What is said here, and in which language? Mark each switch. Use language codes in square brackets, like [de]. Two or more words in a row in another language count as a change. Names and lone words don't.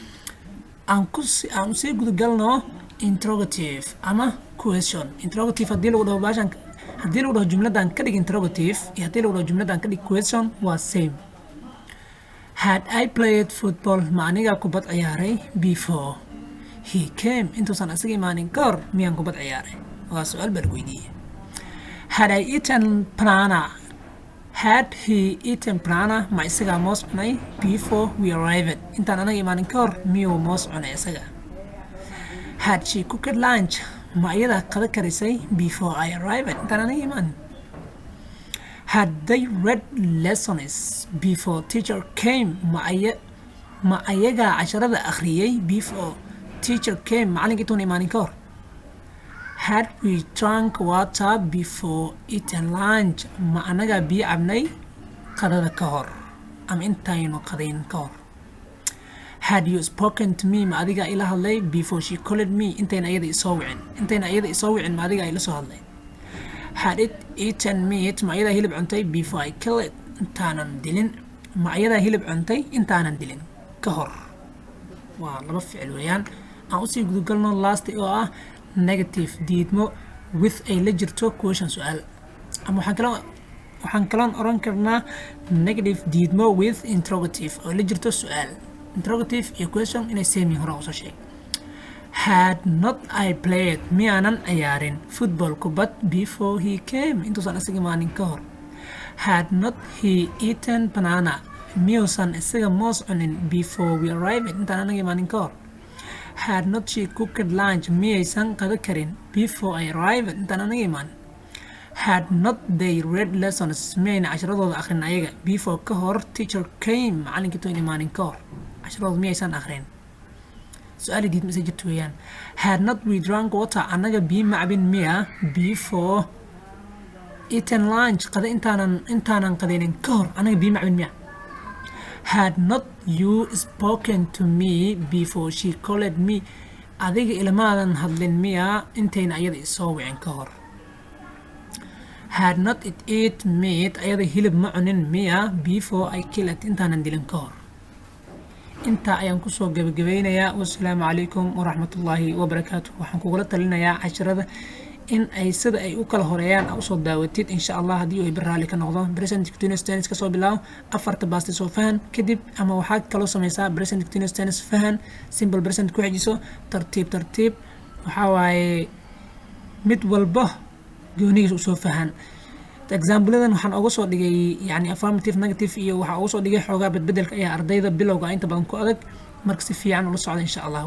[so] aan usii gudgalno interrogative ama question. Interrogative haddii lagu dhaho baashan haddii lagu dhaho jumladan ka dhig interrogative iyo haddii lagu dhaho jumladan ka dhig question waa same. [en] Had I played football [so] ma aniga kubad ciyaaray [en] before he came. [so] Intuusan asaga imaanin ka hor miyaan kubad ciyaaray? Waa su'aal baa lagu weydiiyey. [en] Had I eaten banana? Had he eaten banana [so] ma isaga moos cunay [en] before we arrived. [so] Intaan anaga imaanin ka hor miyuu moos cunay isaga? [en] Had she cooked lunch [so] ma iyada qada karisay [en] before I arrived. [so] Intaan anaga imaanin. [en] Had they read lessons before teacher came [so] ma ayaga casharada akhriyay [en] before teacher came [so] macalinka intuun imaanin ka hor? [en] Had we drunk water before eating lunch [so] ma anaga biyo cabnay qadada ka hor ama intaynu qadayn ka hor? [en] Had you spoken to me [so] ma adiga ila hadlay [en] before she called me [so] intayna ayada isoo wicin ma adiga ila soo hadlay? [en] Had it eaten meat [so] ma ayada hilib cuntay [en] before I kill it [so] intaanan dilin? Ma ayada hilib cuntay intaanan dilin ka hor? waa laba ficil weeyaan. aan usii gudgalno last oo ah negative diidmo with ay la jirto question su'aal. ama waxaan kaloon oran karnaa negative diidmo with interrogative oo la jirto su'aal. Interrogative iyo question inay same yihiin hore usoo sheeg. [en] Had not I played [so] miyaanan ciyaarin football kubad [en] before he came [so] intuusan isaga imaanin ka hor? [en] Had not he eaten banana [so] miyuusan isaga moos cunin [en] before we arrived [so] intaan anaga imaanin ka hor? [en] Had not she cooked lunch [so] miyaysan qada karin [en] before I arrived [so] intaan anaga imaanin? [en] Had not they read lessons [so] miyayna casharadooda akhrin ayaga before ka hor [en] teacher came [so] macalinka intuun imaanin ka hor casharadooda miyaysan akhrin? su'aal diid ma jirto weeyaan. [en] Had not we drunk water [so] anaga biyo ma cabin miya [en] before eating lunch [so] qada intaanan qadaynin ka hor anaga biyo ma cabin miya? [en] Had not you spoken to me before she called me [so] adiga ilmaadan hadlin miya intayna ayada isoo wicin ka hor? [en] Had not it eat meat [so] ayada hilib ma cunin miya [en] before I kill it [so] intaanan dilin ka hor? inta ayaan kusoo gabagabeynayaa. [ar] والسلام عليكم ورحمة الله وبركاته. [so] waxaan kugula talinayaa casharada in ay sida ay u kala horeeyaan usoo daawatid [ar] إن شاء الله [so] haddii ay baraali ka noqdo. [en] present continuous tense [so] kasoo bilaabo afarta baasti soo fahan kadib ama waxaad kaloo samaysaa [en] present continuous tense [so] fahan [en] simple present [so] ku xijiso tartiib waxaa waaye mid walba goonigiisa usoo fahan. exampleadan waxaan uga soo dhigay yani [en] affirmative negative [so] iyo waxa uga soo dhigay xoogaa badbedelka ayaa ardayda bilowga inta badan ku adag marka si fiican ula socda [ar] إن شاء الله.